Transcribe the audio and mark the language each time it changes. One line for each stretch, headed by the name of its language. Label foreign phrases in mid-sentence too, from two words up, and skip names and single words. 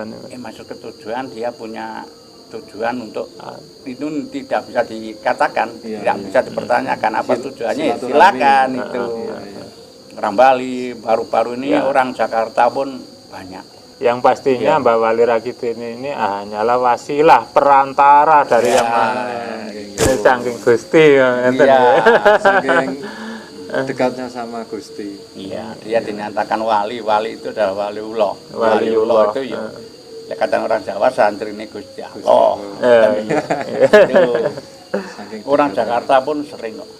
Indonesian: Masuk ke tujuan dia punya tujuan untuk itu tidak bisa dikatakan, Iya, tidak iya. bisa dipertanyakan apa tujuannya. Ya, silaturahmi. silakan itu. Iya, iya. Orang Bali baru-baru ini Ya. orang Jakarta pun banyak. yang pastinya Iya. Mbak Wali Rakitini ini hanyalah wasilah perantara dari yang mana saking Gusti ya, enten Iya. ya. saking dekatnya sama Gusti. Iya, dia dinyatakan wali. Wali itu adalah waliullah. Waliullah. Itu ya. Ya kata orang Jawa santri ini Gusti Allah. Itu. Saking Orang dekat. Jakarta pun sering kok.